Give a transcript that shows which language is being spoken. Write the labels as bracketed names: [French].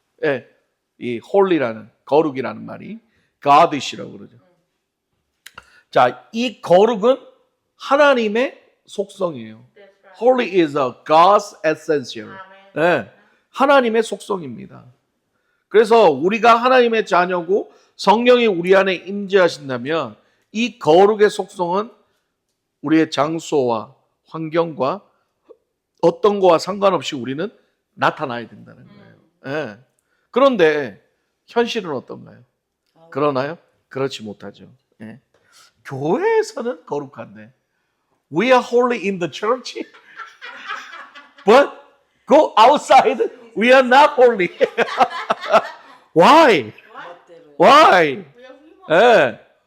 [Korean] 예, 이 holy라는 거룩이라는 말이 godish라고 그러죠. 자, 이 거룩은 하나님의 속성이에요. [English] Holy is a God's essential. [Korean] 네, 하나님의 속성입니다. 그래서 우리가 하나님의 자녀고 성령이 우리 안에 임재하신다면 이 거룩의 속성은 우리의 장소와 환경과 어떤 거와 상관없이 우리는 나타나야 된다는 거예요. 네. 그런데 현실은 어떤가요? 그러나요? 그렇지 못하죠. 예. 교회에서는 거룩한데 [English] we are holy in the church but go outside we are not holy. Why? [Korean] 멋대로. [English] Why? 예.